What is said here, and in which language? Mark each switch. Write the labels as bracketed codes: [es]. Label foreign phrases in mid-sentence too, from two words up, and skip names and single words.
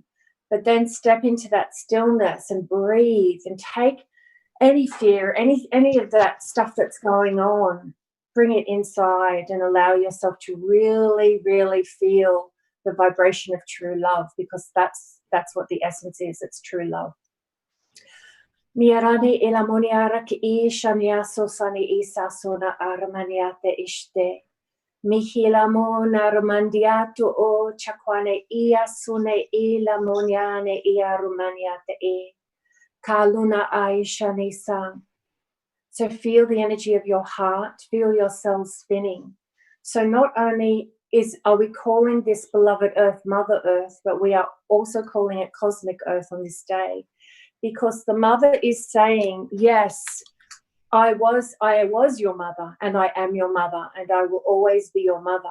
[en] But then step into that stillness and breathe and take any fear, any of that stuff that's going on, bring it inside and allow yourself to really, really feel the vibration of true love, because that's what the essence is. It's true love. Miarani ilamoniara ki ishania sosani isa sona aramaniate ishte. Mihilamona romandiato o chakwane ia sune ilamoniane ia romaniate e. Kaluna Aisha Nisan. So feel the energy of your heart, feel your cells spinning. So not only are we calling this beloved earth Mother Earth, but we are also calling it Cosmic Earth on this day, because the mother is saying, yes, I was your mother, and I am your mother, and I will always be your mother.